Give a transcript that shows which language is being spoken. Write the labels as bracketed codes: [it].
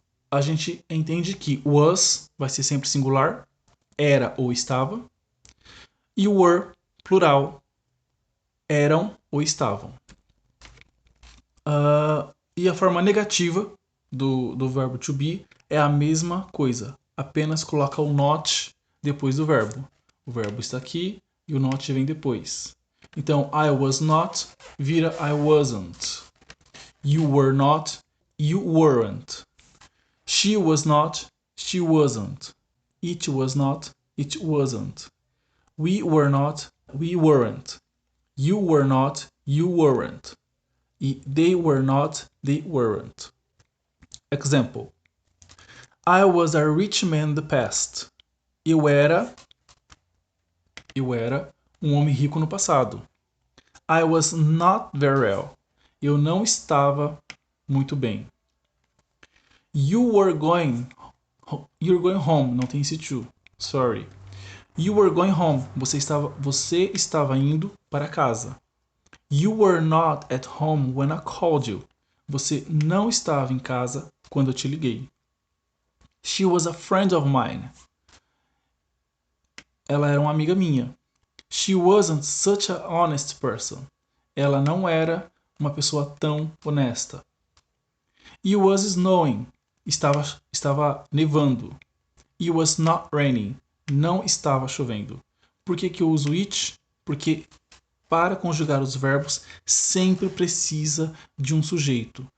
[pt] a gente entende que was vai ser sempre singular, era ou estava, e were, plural, eram ou estavam. E a forma negativa do verbo to be é a mesma coisa, apenas coloca o not depois do verbo. O verbo está aqui e o not vem depois. [en] Então, I was not vira I wasn't. You were not, you weren't. She was not, she wasn't. It was not, it wasn't. We were not, we weren't. You were not, you weren't. E they were not, they weren't. Example. I was a rich man in the past. [pt] Eu era um homem rico no passado. [en] I was not very well. [pt] Eu não estava muito bem. [en] You're going home. [pt] Não tem esse to. [en] Sorry. You were going home. [pt] Você estava indo para casa. [en] You were not at home when I called you. [pt] Você não estava em casa quando eu te liguei. [en] She was a friend of mine. [pt] Ela era uma amiga minha. [en] She wasn't such an honest person. [pt] Ela não era uma pessoa tão honesta. [en] It was snowing. [pt] Estava nevando. [en] It was not raining. [pt] Não estava chovendo. Por que eu uso it? Porque para conjugar os verbos sempre precisa de um sujeito.